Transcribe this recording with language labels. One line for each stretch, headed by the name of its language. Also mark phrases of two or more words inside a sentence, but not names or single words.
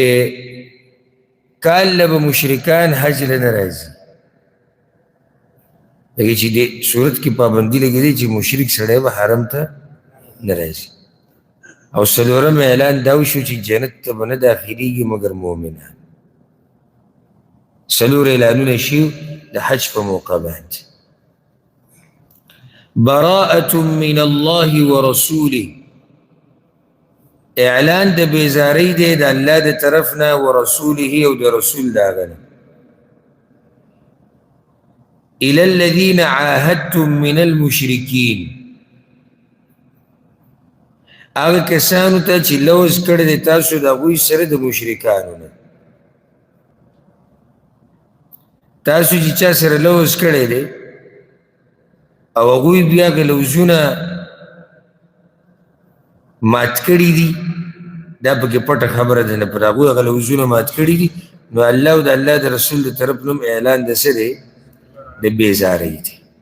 Pashto: کال له به مشرکان حج له نه راځي لکه چې دې صورت کې پابندي لګېدې چې مشرک سړی به حرم ته نه راځي او 4م اعلان دا وشو چې جنت ته به نه داخلېږي مګر مؤمنان 4 اعلانونه شي د حج په موقع باندې
Arabic: براءة من الله ورسوله
Pashto: اعلان د بیزاری دی د الله د طرف نه ورسوله او د رسول د هغه نه
Arabic: الى الذين عاهدتم من المشرکین
Pashto: هغه کسانو ته چې لوز کړی دی تاسو د هغوی سره د مشرکانو نه تاسو چې چا سره لوز کړی دی او هغوی بیا که لوزونه مات کړي دي دا پکې پټه خبره ده نه پر هغوی هغه لوزونه مات کړي دي نو الله او د الله د رسول د طرف نوم اعلان د څه دی د بیزارۍ دی